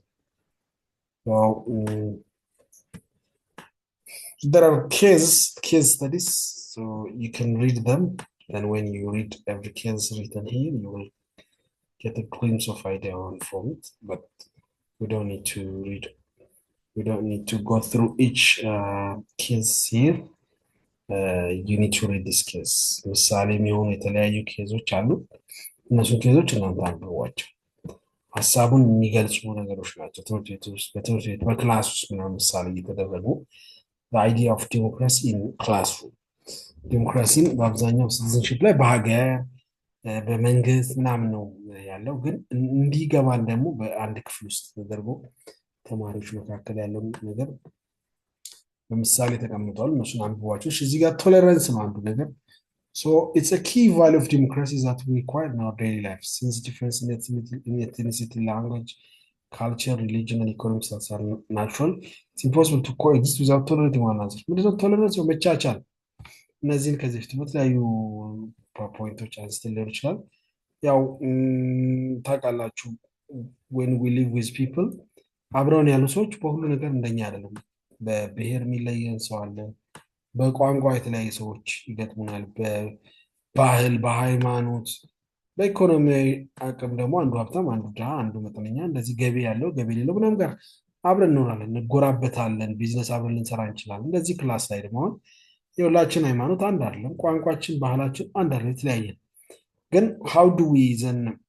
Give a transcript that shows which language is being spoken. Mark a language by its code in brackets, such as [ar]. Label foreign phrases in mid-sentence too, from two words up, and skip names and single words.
[en] Well, there are case studies, so you can read them. And when you read every case written here, you will get a glimpse of idea from it. But we don't need to read. We don't need to go through each case here. You need to read this case. [am] ምሳሌ የሚሆኑ የተለያዩ ኬዞች አሉ። እነሱን ኬዞች እናንተ አንብቧቸው። ሀሳቡን የሚገልጹ ነገሮች ናቸው። ትምህርት ቤት ውስጥ በትምህርት ቤት በክላስ ውስጥ ምናምን ምሳሌ እየተደረጉ [en] idea of democracy in classroom [am] ዲሞክራሲን በአብዛኛው ሲቲዝንሽፕ ላይ በሀገር በመንግስት ምናምን ነው ያለው። ግን እንዲገባን ደግሞ በአንድ ክፍል ውስጥ ተደርጎ ተማሪዎች መካከል ያለው ነገር በምሳሌ ተቀምጠዋል። እነሱን አንብቧቸው። እዚህ ጋር ቶለረንስ ነው አንዱ ነገር። [en] So it's a key value of democracy that we require in our daily life. Since difference in ethnicity, language, culture, religion, and economic status are natural, it's impossible to coexist without tolerating one another. [am] ምንድነው ቶለረንስ? መቻቻል። እነዚህን ከዚህ በፊት በተለያዩ ፖይንቶች አንስተን ሊሆን ይችላል። ያው ታውቃላችሁ [en] when we live with people [am] አብረውን ያሉ ሰዎች በሁሉ ነገር እንደኛ አይደለም። በብሔር የሚለየን ሰው አለ። በቋንቋ የተለያዩ ሰዎች ይገጥሙናል። በባህል፣ በሃይማኖት፣ በኢኮኖሚያዊ አቅም ደግሞ አንዱ ሀብታም፣ አንዱ ድሃ፣ አንዱ መጠነኛ፣ እንደዚህ ገቢ ያለው ገቢ የሌለው ምናምን ጋር አብረን እንኖራለን፣ እንጎራበታለን፣ ቢዝነስ አብረን ልንሰራ እንችላለን። እንደዚህ ክላስ ላይ ደግሞ አሁን የሁላችን ሃይማኖት አንድ አይደለም፣ ቋንቋችን፣ ባህላችን አንድ አይደለም፣ የተለያየ ነው። ግን [en] how do we then